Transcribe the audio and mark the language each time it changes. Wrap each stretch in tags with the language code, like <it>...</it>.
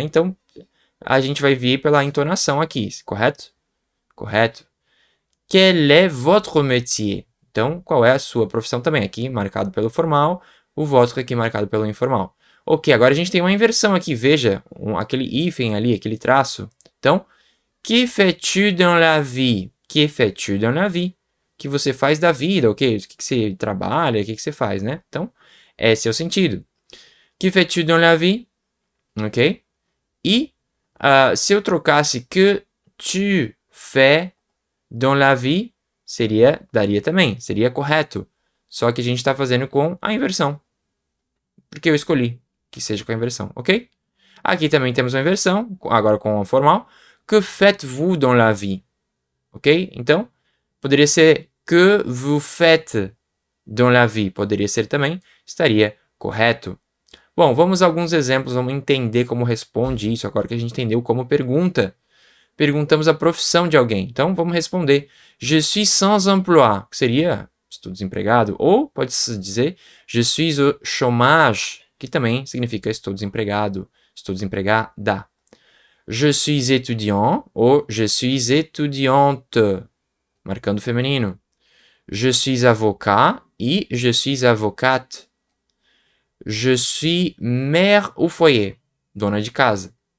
<pt>Então, a gente vai vir pela entonação aqui, correto? Correto.</pt> <fr>Quel est votre métier?</fr> <pt>Então, qual é a sua profissão também? Aqui marcado pelo formal, o votre aqui marcado pelo informal. Ok, agora a gente tem uma inversão aqui, veja, aquele hífen ali, aquele traço.</pt> <fr>Então, que fais-tu dans la vie? Que fais-tu dans la vie?</fr> <pt>Que você faz da vida, ok? O que você trabalha, o que você faz, né? Então, esse é o sentido.</pt> <fr>Que fais-tu dans la vie?</fr> <pt>Ok? E se eu trocasse</pt> <fr>que tu fais dans la vie,</fr> <pt>daria também, seria correto. Só que a gente está fazendo com a inversão. Porque eu escolhi que seja com a inversão, ok? Aqui também temos uma inversão, agora com a formal.</pt> <fr>Que faites-vous dans la vie? Ok?</fr> <pt>Então, poderia ser</pt> <fr>que vous faites dans la vie.</fr> <pt>Poderia ser também, estaria correto. Bom, vamos a alguns exemplos, vamos entender como responde isso, agora que a gente entendeu como pergunta. Perguntamos a profissão de alguém. Então, vamos responder.</pt> <fr>Je suis sans emploi,</fr> <pt>que seria estou desempregado. Ou pode-se dizer</pt> <fr>je suis au chômage,</fr> <pt>que também significa estou desempregado, estou desempregada.</pt> <fr>Je suis étudiant ou je suis étudiante,</fr> <pt>marcando feminino.</pt> <fr>Je suis avocat e je suis avocate. Je suis mère au foyer,</fr> <pt>dona de casa.</pt>